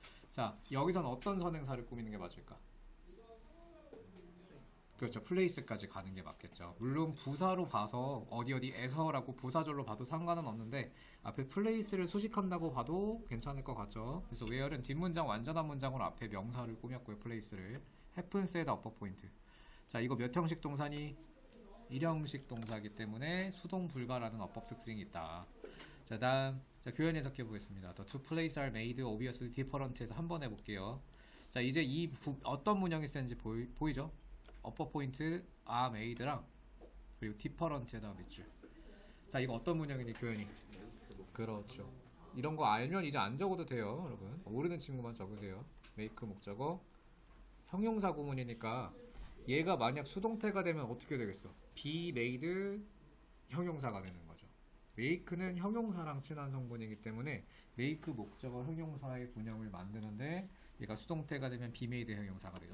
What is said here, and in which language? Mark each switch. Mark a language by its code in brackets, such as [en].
[ko] 자, 여기서는 어떤 선행사를 꾸미는 게 맞을까? 그렇죠. place까지 가는 게 맞겠죠. 물론 부사로 봐서 어디에서라고 부사절로 봐도 상관은 없는데 앞에 place를 수식한다고 봐도 괜찮을 것 같죠. 그래서 where은 뒷문장 완전한 문장으로 앞에 명사를 꾸몄고요. [en] place를 happens에다 upper point. [ko] 자, 이거 몇 형식 동사니? 1형식 동사이기 때문에 수동 불가라는 어법 특징이 있다. 자, 다음 자, 교현 해석해 보겠습니다. [en] The two places are made obviously different에서 [ko] 한번 해볼게요. 자, 이제 어떤 문형이 쓰는지 보이죠? [en] upper point are made [ko] 랑 그리고 different에다가 밑줄. 자, 이거 어떤 문형이니 교현이? 그렇죠. 이런 거 알면 이제 안 적어도 돼요, 여러분. 모르는 친구만 적으세요. make 목적어 형용사 구문이니까 얘가 만약 수동태가 되면 어떻게 되겠어? be made 형용사가 되는 거죠. make는 형용사랑 친한 성분이기 때문에 make 목적어 형용사의 군형을 만드는데 얘가 수동태가 되면 be made 형용사가 돼요.